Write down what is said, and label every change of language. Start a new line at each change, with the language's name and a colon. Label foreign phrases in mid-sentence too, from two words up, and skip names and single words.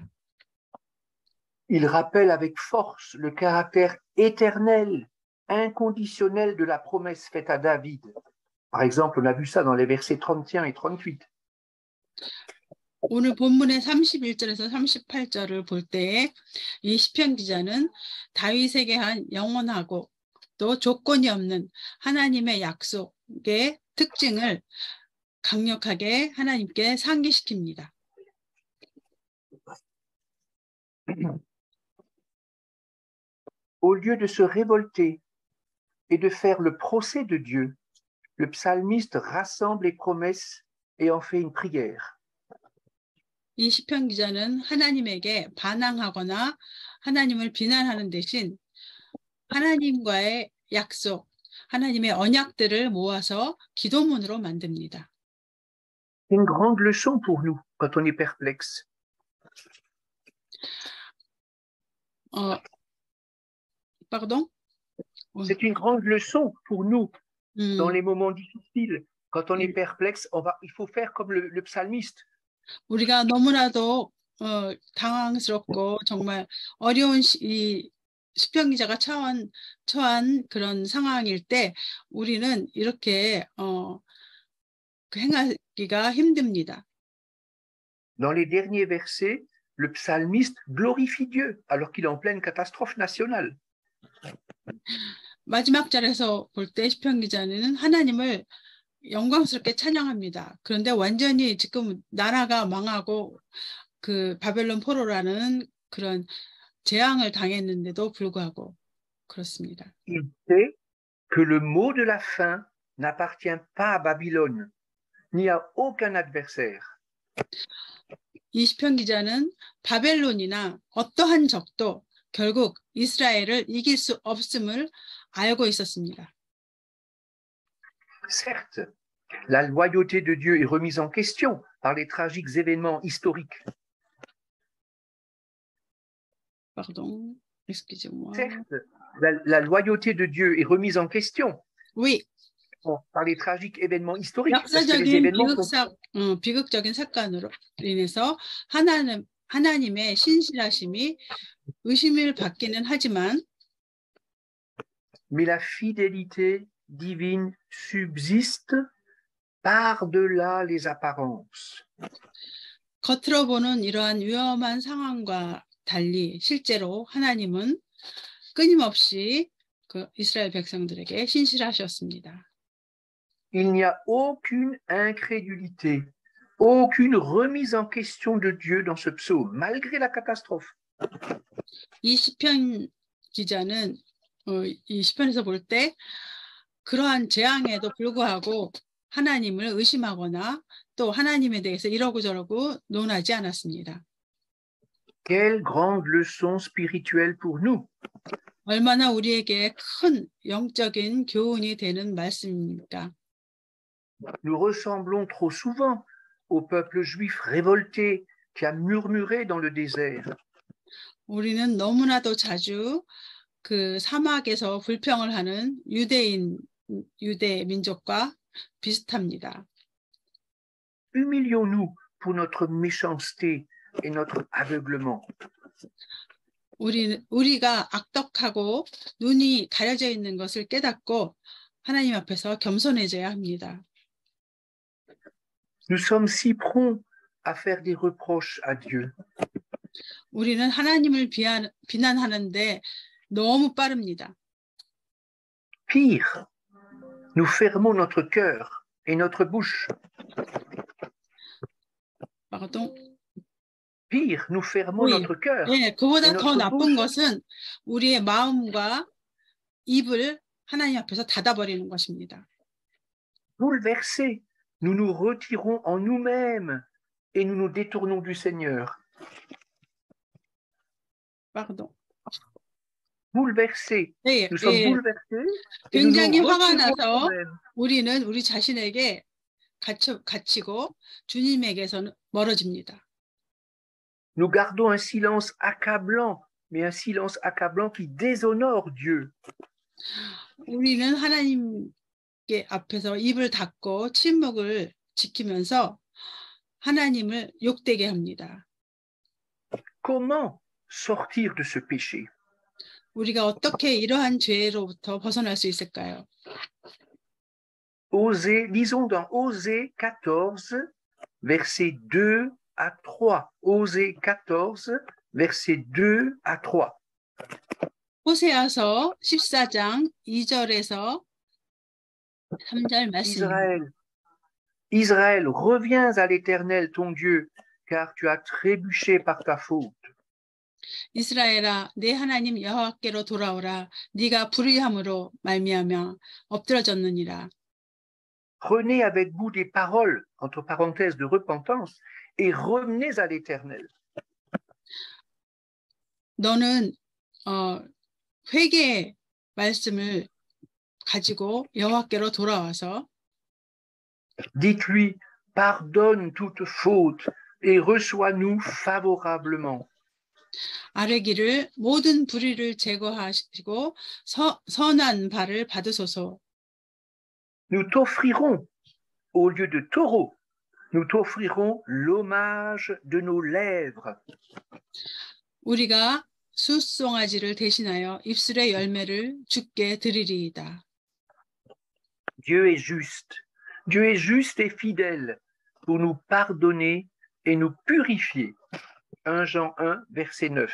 French: Il rappelle avec force le caractère éternel, inconditionnel de la promesse faite à David. Par exemple, on a vu ça dans les versets 31 et 38.
Korean: 오늘 본문의 31절에서 38절을 볼 때 이 시편 기자는 다윗에게 한 영원하고 또 조건이 없는 하나님의 약속의 특징을 강력하게 하나님께 상기시킵니다.
French: Au lieu de se révolter et de faire le procès de Dieu, le psalmiste rassemble les promesses et en fait une prière.
Korean: 이 시편 기자는 하나님에게 반항하거나 하나님을 비난하는 대신 하나님과의 약속, 하나님의 언약들을 모아서 기도문으로 만듭니다.
French: C'est une grande leçon pour nous quand on est perplexe. Pardon? C'est une grande leçon pour nous dans les moments difficiles. Quand on est perplexe, il faut faire comme le psalmiste.
Korean: 우리가 너무나도 당황스럽고 정말 어려운 이 시편 기자가 처한 그런 상황일 때 우리는 이렇게 행하기가 힘듭니다.
French: Dans les derniers versets, le psalmiste glorifie Dieu alors qu'il est en pleine catastrophe nationale.
Korean: 마지막 절에서 볼 때 시편 기자는 하나님을 영광스럽게 찬양합니다. 그런데 완전히 지금 나라가 망하고 그 바벨론 포로라는 그런 재앙을 당했는데도 불구하고 그렇습니다.
French: Il sait que le mot de la fin n'appartient pas à Babylone, n'y a aucun adversaire.
Korean: 이 시편 기자는 바벨론이나 어떠한 적도 결국 이스라엘을 이길 수 없음을 알고 있었습니다.
French: Certes, la loyauté de Dieu est remise en question par les tragiques événements historiques. Pardon, excusez-moi. Certes, la loyauté de Dieu est remise en question Oui, par les tragiques événements historiques. Parce que les
Korean: 역사적인
French: événements
Korean: 비극적인 사건으로 인해서 하나님의 신실하심이 의심을 받기는 하지만
French: mais la fidélité divine subsiste par-delà les apparences.
Korean: 겉으로 보는 이러한 위험한 상황과 달리 실제로 하나님은 끊임없이 그 이스라엘 백성들에게 신실하셨습니다.
French: Il n'y a aucune incrédulité, aucune remise en question de Dieu dans ce psaume, malgré la catastrophe.
Korean: 이 시편 기자는 이 시편에서 볼 때 그러한 재앙에도 불구하고 하나님을 의심하거나 또 하나님에 대해서 이러고 저러고 논하지 않았습니다.
French: Quelle grande leçon spirituelle pour nous.
Korean: 얼마나 우리에게 큰 영적인 교훈이 되는 말씀입니까?
French: Nous ressemblons trop souvent au peuple juif révolté qui a murmuré dans le désert.
Korean: 우리는 너무나도 자주 그 사막에서 불평을 하는 유대 민족과 비슷합니다.
French: Humilions-nous pour notre méchanceté et notre aveuglement.
Korean: 우리가 악덕하고 눈이 가려져 있는 것을 깨닫고 하나님 앞에서 겸손해져야 합니다.
French: Nous sommes si prompts à faire des reproches à Dieu.
Korean: 우리는 하나님을 비난하는데 너무 빠릅니다.
French: Pire, nous fermons notre cœur et notre bouche. Pardon. Pire, nous fermons notre cœur.
Korean: 예, 그보다
French: et
Korean: 더
French: notre
Korean: 나쁜
French: bouche.
Korean: 것은 우리의 마음과 입을 하나님 앞에서 닫아버리는 것입니다.
French: Bouleversés, nous nous retirons en nous-mêmes et nous nous détournons du Seigneur. Pardon. Bouleversés,
Korean: 예,
French: nous sommes
Korean: 예.
French: bouleversés et nous
Korean: 굉장히
French: nous
Korean: 화가
French: retirons
Korean: 나서
French: nous-mêmes.
Korean: 우리는 우리 자신에게 갇히고 주님에게서는 멀어집니다.
French: Nous gardons un silence accablant, mais un silence accablant qui déshonore Dieu.
Korean: 우리는 하나님께 앞에서 입을 닫고 침묵을 지키면서 하나님을 욕되게 합니다.
French: Comment sortir de ce péché?
Korean: 우리가 어떻게 이러한 죄로부터 벗어날 수 있을까요?
French: Lisons dans Osée 14, versets 2 à 3. Osée 14, versets 2 à 3.
Korean: 호세아서 14장 2절에서 3절 말씀입니다.
French: Israël, reviens à l'Éternel ton Dieu, car tu as trébuché par ta faute.
Korean: 이스라엘아, 내 하나님 여호와께로 돌아오라. 네가 불의함으로 말미암아 엎드러졌느니라.
French: Prenez avec vous des paroles, entre parenthèses, de repentance, et revenez à l'Éternel.
Korean: 너는 회개의 말씀을 가지고 여호와께로 돌아와서
French: Dites-lui, pardonne toute faute et reçois-nous favorablement.
Korean: 아뢰기를 모든 불의를 제거하시고 선한 바를 받으소서.
French: Nous t'offrirons, au lieu de taureau, nous t'offrirons l'hommage de nos lèvres.
Korean: 우리가 숫송아지를 대신하여 입술의 열매를 주께 드리리이다.
French: Dieu est juste et fidèle pour nous pardonner et nous purifier. 1 Jean 1, verset 9.